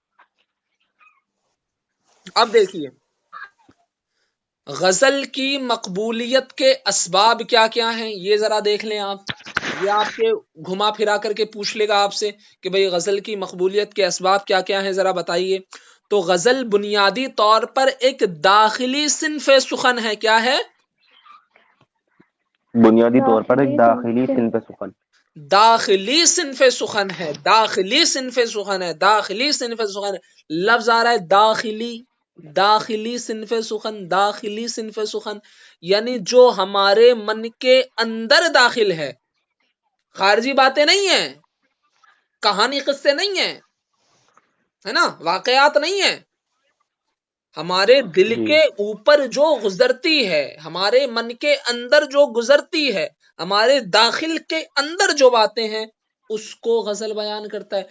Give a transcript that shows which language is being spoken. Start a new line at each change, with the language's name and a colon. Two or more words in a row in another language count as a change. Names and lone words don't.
Urdu: اب دیکھیے غزل کی مقبولیت کے اسباب کیا کیا ہیں، یہ ذرا دیکھ لیں آپ. یہ آپ کے گھما پھرا کر کے پوچھ لے گا آپ سے کہ بھئی غزل کی مقبولیت کے اسباب کیا کیا ہیں، ذرا بتائیے. تو غزل بنیادی طور پر ایک داخلی صنف سخن ہے. کیا ہے؟ بنیادی طور پر ایک داخلی صنف سخن. داخلی صنف سخن ہے، داخلی صنف سخن ہے، داخلی صنف سخن ہے. لفظ آ رہا ہے داخلی، داخلی صنف سخن، داخلی صنف سخن یعنی جو ہمارے من کے اندر داخل ہے، خارجی باتیں نہیں ہیں، کہانی قصے نہیں ہیں، ہے نا، واقعات نہیں ہیں، ہمارے دل جی کے اوپر جو گزرتی ہے، ہمارے من کے اندر جو گزرتی ہے، ہمارے داخل کے اندر جو باتیں ہیں، اس کو غزل بیان کرتا ہے۔